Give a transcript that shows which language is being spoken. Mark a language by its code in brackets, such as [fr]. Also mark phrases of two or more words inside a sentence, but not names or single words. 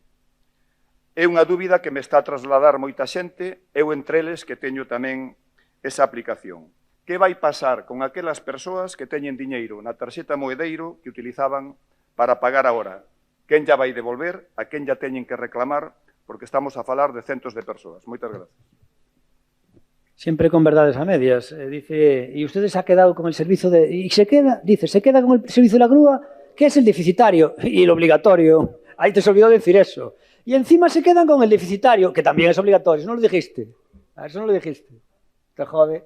[gl] É unha dúbida que me está a trasladar moita xente, eu entre eles que teño tamén esa aplicación. Que vai pasar con aquelas persoas que teñen diñeiro na tarxeta moedeiro que utilizaban para pagar agora? Quen ya vai devolver, a quen ya teñen que reclamar, porque estamos a falar de centos de persoas. Moitas gracias. [es] Siempre con verdades a medias. Dice, y usted se ha quedado con el servicio de... Y se queda, dice, se queda con el servicio de la grúa, que es el deficitario y el obligatorio. Ahí te se olvidó decir eso. Y encima se quedan con el deficitario, que también es obligatorio. Eso no lo dijiste. Eso no lo dijiste. Te jode.